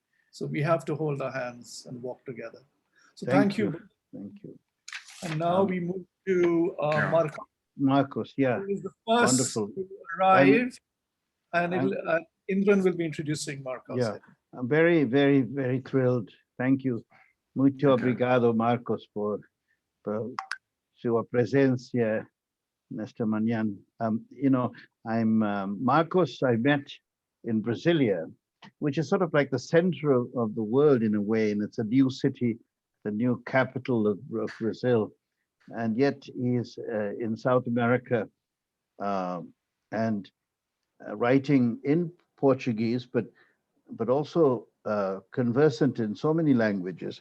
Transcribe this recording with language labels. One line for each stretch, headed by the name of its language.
English: So we have to hold our hands and walk together. So thank you. Thank you. And now we move to Marcos. Marcos, yeah, Who is the first wonderful. to arrive, and Indran will be introducing Marcos. Yeah, I'm very, very, very thrilled. Thank you.
Portuguese: Muito obrigado, Marcos, por sua presencia nesta manhã.
English: I'm Marcos. I met in Brasilia, which is sort of like the center of the world in a way, and it's a new city, the new capital of Brazil, and yet he's in South America and writing in Portuguese, but also conversant in so many languages.